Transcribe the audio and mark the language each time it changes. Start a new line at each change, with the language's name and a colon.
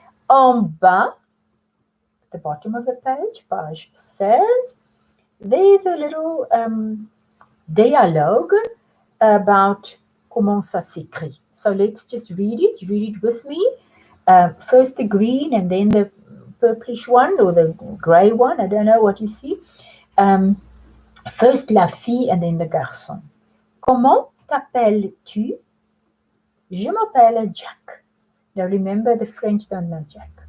French: En bas,
English: at the bottom of the page 16, there's a little dialogue about
French: comment ça s'écrit.
English: So let's just read it. Read it with me. First the green and then the purplish one or the grey one. I don't know what you see. First la fille and then the garçon.
French: Comment t'appelles-tu? Je m'appelle Jack.
English: Now remember, the French don't know Jack.